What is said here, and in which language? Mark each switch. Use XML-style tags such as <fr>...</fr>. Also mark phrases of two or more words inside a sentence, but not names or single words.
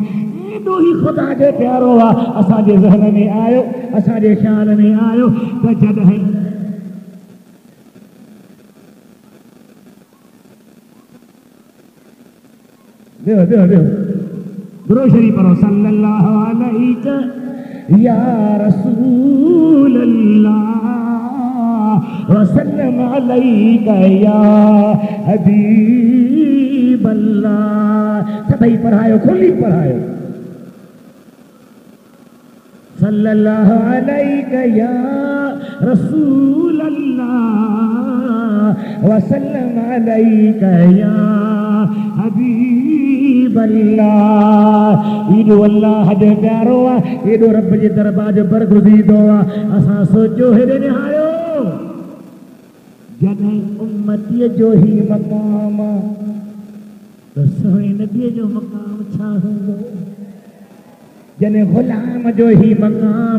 <sd>एॾो ई ख़ुदा जो प्यारो आहे। असांजे ज़हन में आयो, असांजे ख़्याल में आयो त जॾहिं दुरूद शरीफ पढ़ो,</sd> <ar>صلى الله عليه يا رسول الله وسلم عليك يا حبيب الله.</ar> <sd>सभई पढ़ायो, खुली पढ़ायो।</sd> <ar>صلى الله عليك يا رسول الله وسلم عليك يا حبيب الله</ar> <sd>एडो अल्लाह जो प्यारो आहे एडो रब जे दरबार जो बरगुज़ीदो आहे असां सोचो हेॾे निहारियो जॾहिं उम्मतीअ जो ही मक़ाम तो सोने नबी जो मक़ाम छा हूंदो जने गुलाम जो ही मकाम</sd>